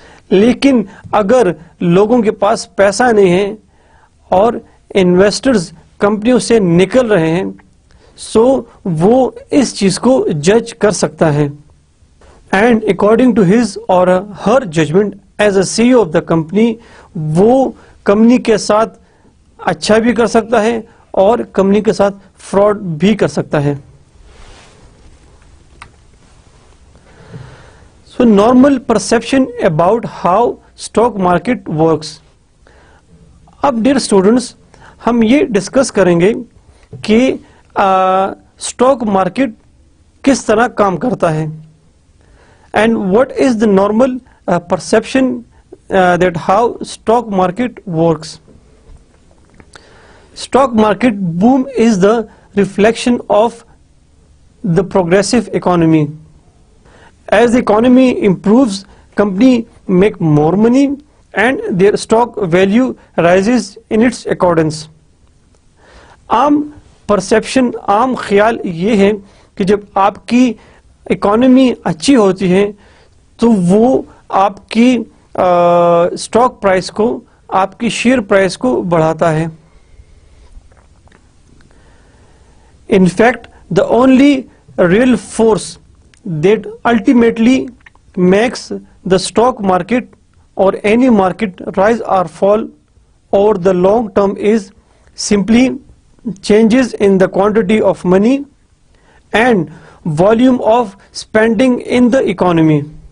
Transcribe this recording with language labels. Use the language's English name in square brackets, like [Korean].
[Urdu] لیکن اگر لوگوں کے پاس پیسہ نہیں ہے اور انویسٹرز کمپنیوں سے نکل رہے ہیں، سو وہ اس چیز کو جج کر سکتا ہے. [English] and according to his or Hare judgement as a C O of the company, [Urdu] وہ کمپنی کے ساتھ اچھا بھی کر سکتا ہے اور کمپنی کے ساتھ فراڈ بھی کر سکتا ہے. [English] So normal perception about how stock market works. [Urdu] اب ڈیئر اسٹوڈنٹس، ہم یہ ڈسکس کریں گے کہ اسٹاک مارکیٹ کس طرح کام کرتا ہے، [English] And what is the normal perception that how stock market works. Stock market boom is the reflection of the progressive economy. As the economy improves, company make more money and their stock value rises in its accordance. [Urdu] عام perception, عام خیال یہ ہے کہ جب آپ کی economy اچھی ہوتی ہے تو وہ آپ کی اسٹاک پرائس کو، آپ کی شیئر پرائس کو بڑھاتا ہے. [English] In fact, the only real force that ultimately makes the stock market or any market rise or fall over the long term is simply changes in the quantity of money and volume of spending in the economy.